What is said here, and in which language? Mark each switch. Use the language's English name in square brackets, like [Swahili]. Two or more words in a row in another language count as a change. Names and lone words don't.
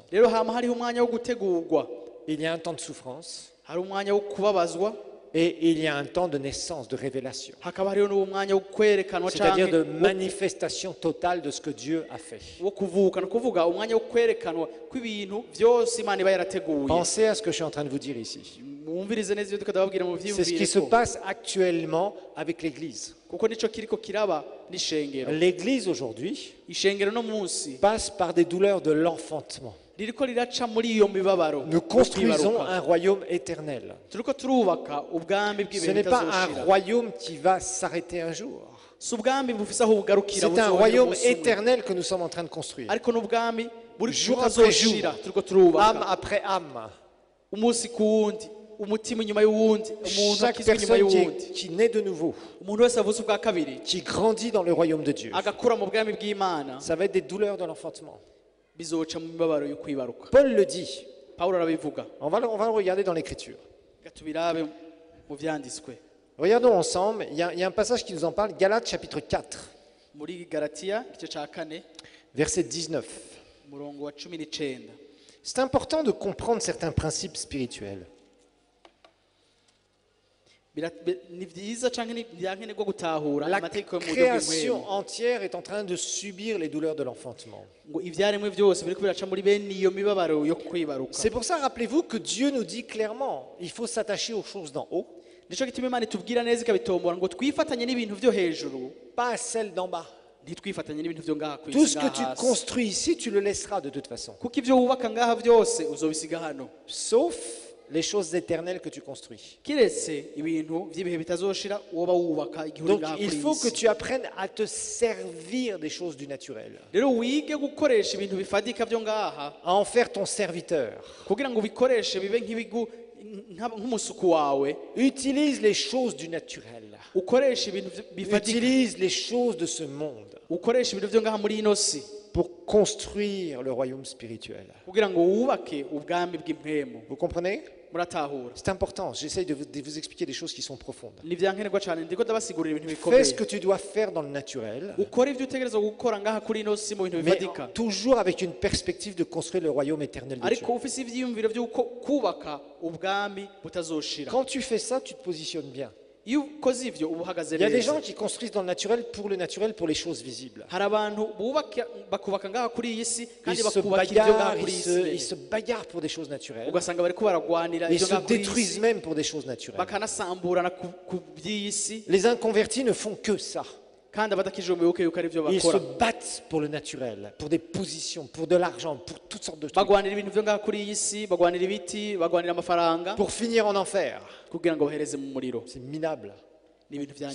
[Rundi] Rero hama hariho umwanya wo gutegurwa, [French] Il y a un temps de souffrance. [Rundi] hari umwanya wo kubabazwa, [French] Et il y a un temps de naissance, de révélation. [Rundi] hakaba hariho n'umwanya wo kwerekanwa [French] C'est-à-dire de [Rundi] canke [French] manifestation totale de ce que Dieu a fait. [Rundi] wo kuvuka, ni ukuvuga umwanya wo kwerekanwa kw'ibintu vyose Imana iba yarateguye. [French] Pensez à ce que je suis en train de vous dire ici. [Rundi] Mwumvirize neza ivyo tukadababwira mu [French] C'est ce qui se [Rundi] vyiyumviro, [French] passe actuellement avec l'Église. [Rundi] kuko nico kiriko kiraba n'ishengero. [French] L'Église aujourd'hui [Rundi] Ishengero no munsi [French] passe par des douleurs de l'enfantement. [Rundi] ririko riraca muri iyo mibabaro [French] Nous construisons un royaume éternel. [Rundi] turiko turubaka ubwami [French] Ce [Rundi] bw'ibihe [French] n'est pas un [Rundi] bitazoshira [French] royaume qui va s'arrêter un jour. [Rundi] si ubwami bufise aho bugarukira [French] C'est un [Rundi] buzohera [French] royaume [Rundi] umunsi umwe. [French] éternel que nous sommes en train de construire. [Rundi] ariko n'ubwami [French] Jour après jour, [Rundi] butazoshira turiko [French] âme [Rundi] turubaka [French] après âme. [Rundi] umunsi ku wundi umutima inyuma y'uwundi umuntu [French] Chaque [Rundi] akizwa inyuma [French] personne [Rundi] y'uwundi [French] qui naît de nouveau, [Rundi] umuntu wese avutse ubwa kabiri [French] qui grandit dans le royaume de Dieu, [Rundi] agakura mu bwami bw'imana [French] ça va être des douleurs de l'enfantement. [Rundi] bizoca mu mibabaro yo kwibaruka [French] Paul le dit. [Rundi] pawulo arabivuga [French] On va le regarder dans l'Écriture. [Rundi] reka tubirabe mu vyanditswe [French] Regardons ensemble. Il y a un passage qui nous en parle. Galates chapitre 4, [Rundi] muri galatiya igice ca kane [French] verset 19. [Rundi] umurongo wa 19 [French] C'est important de comprendre certains principes spirituels. [Rundi] ni vyiza canke ni vyankenerwa gutahura [French] La [Rundi] amategeko yo mu buryo [French] création [Rundi] bw'impwemu [French] entière est en train de subir les douleurs de l'enfantement. [Rundi] ngo ivyaremwe vyose biriko biraca muri bene iyo mibabaro yo kwibaruka [French] C'est pour ça, rappelez-vous que Dieu nous dit clairement, il faut s'attacher aux choses d'en haut, [Rundi] nico gituma imana itubwira neza ikabitombora ngo twifatanye n'ibintu vyo hejuru [French] pas à celles d'en bas. [Rundi] ntitwifatanye n'ibintu vyo ngaha [French] Tout [Rundi] kw'isi [French] ce que tu [Rundi] ngaha hasi [French] construis ici, tu le laisseras de toute façon. [Rundi] kuko ivyo wubaka ngaha vyose uzobisiga hano [French] Sauf les choses éternelles que tu construis. [Rundi] kiretse ibintu vy'ibihe bitazoshira woba wubaka igihe uri [French] Donc [Rundi] ngaha [French] il [Rundi] kuri [French] faut que [Rundi] isi [French] tu apprennes à te servir des choses du naturel, [Rundi] rero wige gukoresha ibintu bifadika vyo ngaha [French] à en faire ton serviteur. [Rundi] kugira ngo ubikoreshe bibe nk'umusuku wawe [French] Utilise les choses du naturel. [Rundi] ukoresha ibintu bifadika [French] Utilise les choses de ce monde [Rundi] ukoresha ibintu vyo ngaha muri ino si [French] pour construire le royaume spirituel. [Rundi] kugira ngo wubake ubwami bw'impwemu [French] Vous comprenez? [Rundi] muratahura [French] C'est important. J'essaye de vous expliquer des choses qui sont profondes. [Rundi] ni vyankenerwa cane ndiko ndabasigurira ibintu [French] Fais ce [Rundi] bikomeye [French] que tu dois faire dans le naturel, [Rundi] ukora ivyo utegerezwa gukora ngaha kuri ino si mu bintu [French] mais [Rundi] bifadika [French] toujours avec une perspective de construire le royaume éternel de Dieu. [Rundi] ariko ufise ivyiyumviro vy'uko kubaka ubwami butazoshira [French] Quand tu fais ça, tu te positionnes bien. [Rundi] iyo ukoze ivyo uba uhagaze [French] Il y a des [Rundi] neza [French] gens qui construisent dans le naturel, pour les choses visibles. [Rundi] hari abantu bakubaka ngaha kuri iyi si [French] Ils [Rundi] kandi [French] se [Rundi] bakubakira ivyo ngaha [French] bagarrent, [Rundi] kuri [French] ils [Rundi] iyi [French] se [Rundi] si [French] bagarrent pour des choses naturelles. [Rundi] ugasanga bariko baragwanira [French] Ils [Rundi] ivyo [French] se [Rundi] ngaha kuri iyi [French] détruisent [Rundi] si [French] même pour des choses naturelles. [Rundi] bakanasamburana ku by'iyi si [French] Les inconvertis ne font que ça. [Rundi] kandi abatakije umuyoboke yuko ari byo [French] Ils se [Rundi] bakora [French] battent pour le naturel, pour des positions, pour de l'argent, pour toutes sortes de trucs. [Rundi] bagwanira ibintu vyo ngaha kuri iyi si bagwanira ibiti bagwanira amafaranga [French] Pour finir en enfer. [Rundi] kugira ngo bahereze mu muriro [French] C'est minable. [Rundi] ni ibintu vya